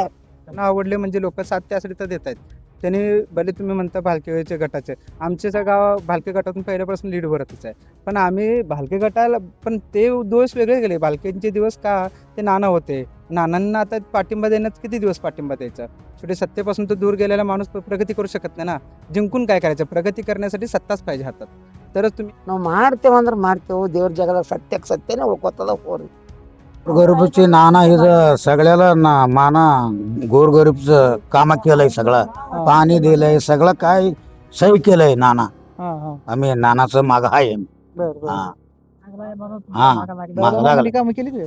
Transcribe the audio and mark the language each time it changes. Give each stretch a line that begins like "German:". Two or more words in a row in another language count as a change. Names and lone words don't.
Marathi: त्यांना आवडले म्हणजे लोक साथ त्यासाठी तर देत आहेत. त्यांनी भले तुम्ही म्हणता भालके गटाचे, आमच्या गाव भालके गटातून पहिल्यापासून लीड भरतच आहे. पण आम्ही भालके गटाला पण ते दिवस वेगळे गेले. भालकेंचे दिवस का ते नाना होते. नानांना आता पाठिंबा देण्यात किती दिवस पाठिंबा द्यायचा. शेवटी सत्तेपासून तो दूर गेलेला माणूस प्रगती करू शकत नाही ना. जिंकून काय करायचं, प्रगती करण्यासाठी सत्ताच पाहिजे हातात, तरच तुम्ही.
Kannada: ನಾವು ಮಾಡ್ತೇವೆ ಅಂದ್ರೆ ಮಾಡ್ತೇವೆ. ದೇವ್ರ ಜಗದ ಸತ್ಯಕ್ಕೆ ಸತ್ಯನೇ ಉಳ್ಕೋತದ ಹೋರಿ.
Marathi: गोरगरीबचे नाना हे सगळ्याला माना गोरगरीबचं काम केलंय, सगळं पाणी दिलंय, सगळं काय सही केलंय नाना. आम्ही नानाचं माग आहे. हा हा मागं लागलं. कामं केली ते.